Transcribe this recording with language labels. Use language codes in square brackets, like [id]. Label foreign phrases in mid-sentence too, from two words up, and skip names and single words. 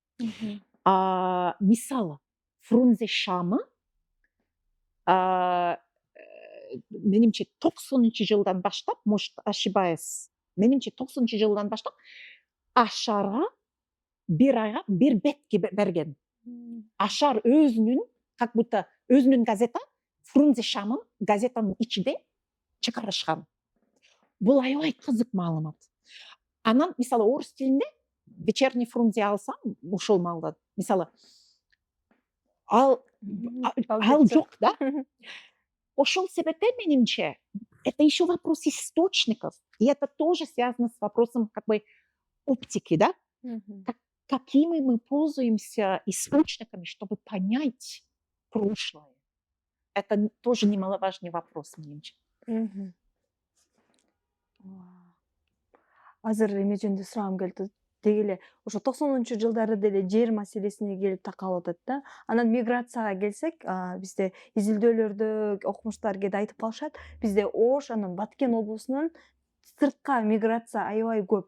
[ky] Мисалы, Фрунзе шамы менимче 90-жылдан баштап, [ru] может ошибаюсь, [ky] менимче 90-жылдан баштап Ашарга бир айга бир бетке берген. Ашар өзүнүн, [ru] как будто [ky] өзүнүн газета, Фрунзе шамын газетанын ичинде чыгарышкан. Бул аябай кызык маалымат. Анан, мисалы, орыс тилинде Вечерний Фрунзе алсам, ушул маалда, мисалы, ал жок, да? Ошол себептен, менимче, [ru] это еще вопрос источников, и это тоже связано с вопросом как бы оптики, да? Какими мы пользуемся источниками, чтобы понять прошлое. Это тоже немаловажный вопрос, [ky] менимче. Азыр эме жөнүндө сурагым келди. Деги эле ошо 90-жылдары деле жер маселесине келип такалып атат да. Анан миграцияга келсек, бизде изилдөөлөрдө окумуштар кээде айтып калышат, бизде Ош, анан Баткен облусунун сыртка миграция аябай көп.